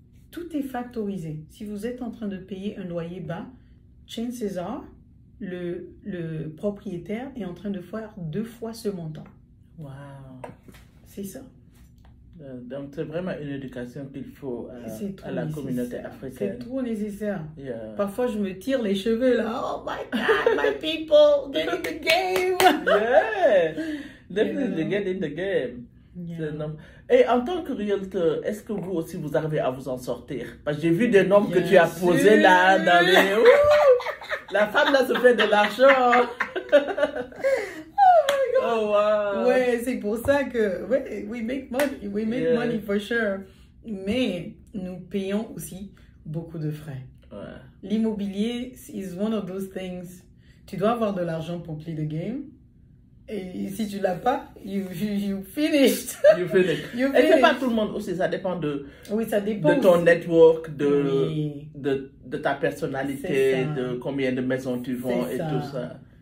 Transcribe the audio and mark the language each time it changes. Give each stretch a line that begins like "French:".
French: Tout est factorisé. Si vous êtes en train de payer un loyer bas,
English: chances are,
French: le propriétaire est en train de faire 2 fois ce montant.
English: Wow.
French: C'est ça. Donc, c'est vraiment une éducation qu'il faut à la communauté africaine. C'est trop nécessaire. Parfois, je me tire les cheveux là.
English: Oh my God, my people, get in the game. Yeah, definitely get in the game. Yeah.
French: Et en tant que realtor, est-ce que vous aussi vous arrivez à vous en sortir? Parce que j'ai vu des noms que tu as posés là dans les... La femme là se fait de l'argent.
English: Oh wow.
French: Ouais, c'est pour ça que
English: we make money for sure.
French: Mais nous payons aussi beaucoup de frais.
English: L'immobilier is one of those things.
French: Tu dois avoir de l'argent pour
English: play the game.
French: Et si tu l'as pas,
English: you finished. You finished.
French: Et c'est pas tout le monde aussi, ça dépend de ton aussi. Network, de ta personnalité, de combien de maisons tu vends et tout ça.